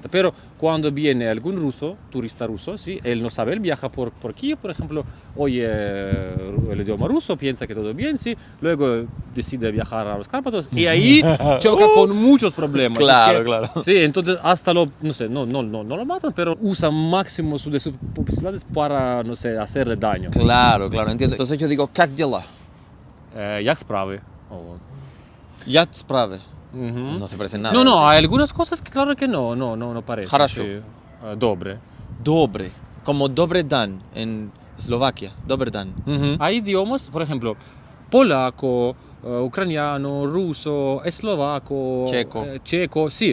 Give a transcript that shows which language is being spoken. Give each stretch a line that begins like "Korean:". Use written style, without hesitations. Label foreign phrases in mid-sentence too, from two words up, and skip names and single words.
Spanish: Pero cuando viene algún ruso, turista ruso, sí, él no sabe, él viaja por Kiev, por ejemplo, oye el idioma ruso, piensa que todo bien, sí, luego decide viajar a los Cárpatos y ahí choca con muchos problemas. Claro. Sí, entonces hasta no sé, no lo matan, pero usa máximo de sus posibilidades para, no sé, hacerle daño. Claro, entiendo. Entonces yo digo,
Russian: как дела?
Ukrainian: Як справи? Як справи?
Spanish: No se parecen nada. No, hay algunas cosas que claro que no parecen. Хорошо. Sí. Dobre. Dobre. Como
Slovak: dobre dan
Spanish: en Eslovaquia.
Slovak: Dobre dan.
Spanish: Hay idiomas, por ejemplo, polaco, ucraniano, ruso, eslovaco, checo, sí.